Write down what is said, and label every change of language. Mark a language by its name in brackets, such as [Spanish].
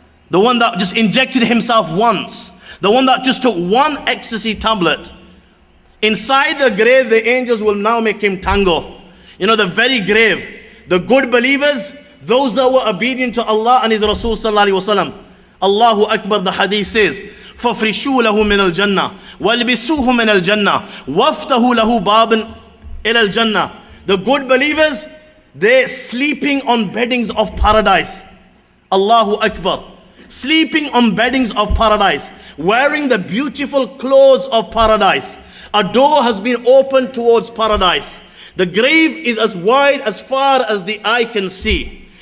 [English] The one that just injected himself once. The one that just took one ecstasy tablet. Inside the grave, the angels will now make him tango. The very grave. The good believers, those that were obedient to Allah and His Rasul sallallahu alaihi wasallam. Allahu Akbar, the hadith says, [Arabic] فَفْرِشُوا لَهُ مِنَ الْجَنَّةِ وَالْبِسُوهُ مِنَ الْجَنَّةِ وَافْتَهُ لَهُ بَابًا إِلَى الْجَنَّةِ. [English] The good believers, they're sleeping on beddings of paradise. Allahu Akbar. Sleeping on beddings of paradise. Wearing the beautiful clothes of paradise. A door has been opened towards paradise. The grave is as wide as far as the eye can see.